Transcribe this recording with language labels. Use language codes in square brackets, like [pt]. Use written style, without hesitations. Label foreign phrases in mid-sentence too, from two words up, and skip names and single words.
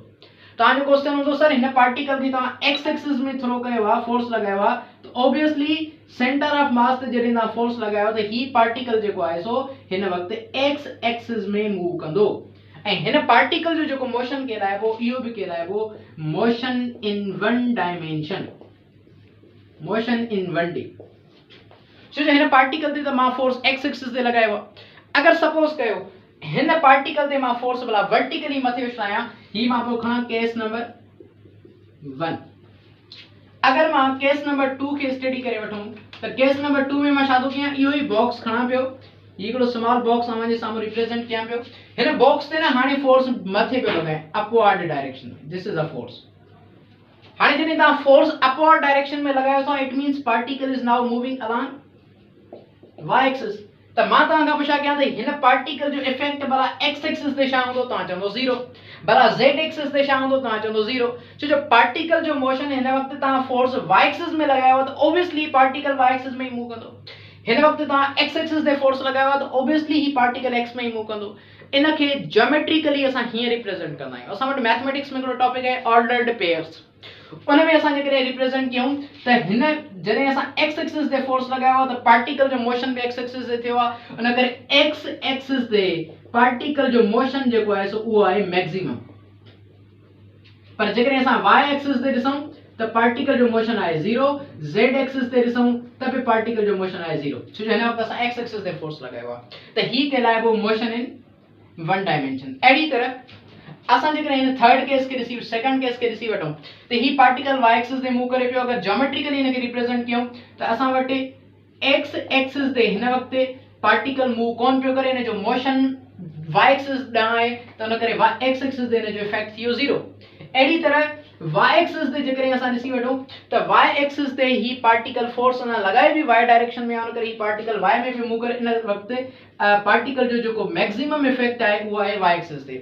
[sd] तव्हांजो क्वेश्चन हूंदो सर हिन पार्टिकल खे तव्हां [en] x axis [sd] में थ्रो कयो आहे, फोर्स लॻायो आहे, त [en] obviously center of mass [sd] ते जॾहिं तव्हां फोर्स लॻायो त ही पार्टिकल जेको आहे सो हिन वक़्तु [en] x axis [sd] में मूव कंदो, ऐं हिन पार्टिकल जो जेको मोशन कहलाइबो इहो बि कहलाइबो [en] motion in one dimension, motion in one D. [sd] छो जो हिन पार्टिकल ते त मां [en] force x axis [sd] ते लॻायो आहे। अगर सपोज कयो हिन पार्टिकल ते मां फोर्स भला वर्टिकली मथे उछलायां, ही मां पियो खणां [en] case number 1. [sd] अगर मां [en] case number 2 [sd] खे स्टडी करे वठूं त [en] case number 2 [sd] में मां छा थो कयां, इहो ई बॉक्स खणां पियो, हिकिड़ो [en] small box [sd] अव्हां जे साम्हूं रिप्रेजेंट कयां पियो। हिन बॉक्स ते न हाणे फोर्स मथे पियो लॻाए [en] upward direction [sd] में, [en] this is a force. [sd] हाणे जॾहिं तव्हां [en] force upward direction [sd] में लॻायो था, [en] it means particle is now moving along y axis. [sd] त मां तव्हां खां पुछा कयां त हिन पार्टिकल जो इफेक्ट भला [en] x axis [sd] ते छा हूंदो? तव्हां चवंदो ज़ीरो। भला [en] z axis [sd] ते छा हूंदो? तव्हां चवंदो ज़ीरो। छो जो पार्टिकल जो मोशन हिन वक़्तु तव्हां [en] force y axis [sd] में लॻायो त [en] obviously particle y axis [sd] में ही मूव कंदो। हिन वक़्तु तव्हां [en] x axis [sd] ते फोर्स लॻायो त ऑब्वियसली ही पार्टिकल एक्स में ही मूव कंदो। इन खे ज्योमेट्रिकली असां हीअं रिप्रेजेंट कंदा आहियूं। असां वटि मैथमेटिक्स में हिकिड़ो टॉपिक आहे [en] ordered pairs, [sd] उन में असां जेकॾहिं रिप्रेजेंट कयूं त हिन जॾहिं असां [en] x axis [sd] ते फोर्स लॻायो आहे त पार्टिकल जो मोशन बि [en] x axis [sd] ते थियो आहे, उन करे [en] x axis [sd] ते पार्टिकल जो मोशन जेको आहे सो उहो आहे मैक्सिमम। पर जेकॾहिं असां [en] y axis [sd] ते ॾिसूं त पार्टिकल जो मोशन आहे 0, [en] z axis [sd] ते ॾिसूं त बि पार्टिकल जो मोशन आहे 0, छो जो हिन वक़्तु असां [en] x axis [sd] ते फोर्स लॻायो आहे, त ही कहलाइबो [en] motion in one dimension. [sd] अहिड़ी तरह असां जेकॾहिं हिन [en] third case [sd] के ॾिसी [en] second case [sd] के ॾिसी वठूं त ही पार्टिकल [en] y axis [sd] ते मूव करे पियो। अगर ज्योमेट्रिकली हिनखे रिप्रेजेंट कयूं त असां वटि [en] x axis [sd] ते हिन वक़्तु पार्टिकल मूव कोन पियो करे, हिन जो मोशन [en] y axis [sd] ॾांहुं आहे, त उन करे [en] x axis [sd] ते हिन जो इफेक्ट थियो 0। अहिड़ी तरह [en] y axis [sd] ते जेकॾहिं असां ॾिसी वठूं त [en] y axis [sd] ते ही पार्टिकल फोर्स अञा लॻाए बि [en] y direction [sd] में, उन करे ही पार्टिकल y में बि मूव करे, इन वक़्तु पार्टिकल जो जेको [en] maximum effect [sd] आहे उहो आहे [en] y axis [sd] ते।